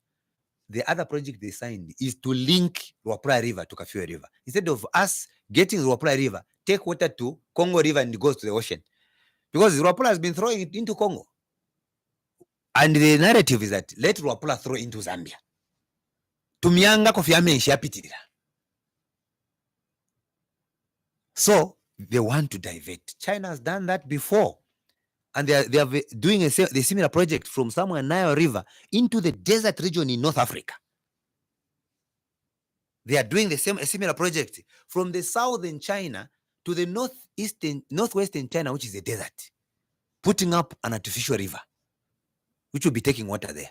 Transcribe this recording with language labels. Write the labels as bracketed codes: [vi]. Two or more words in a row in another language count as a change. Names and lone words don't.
[en] The other project they signed is to link Ruapura River to Simuuwe River. Instead of us getting Ruapura River, take water to Congo River and it goes to the ocean. Because Ruapura has been throwing it into Congo. And the narrative is that let Ruapura throw into Zambia. [bem] Tumyanga kofyame nshapitirira. [en] So they want to divert. China has done that before. And they are doing a similar project from somewhere Nile River into the desert region in North Africa. They are doing a similar project from the southern China to the northwestern China, which is a desert, putting up an artificial river, which will be taking water there.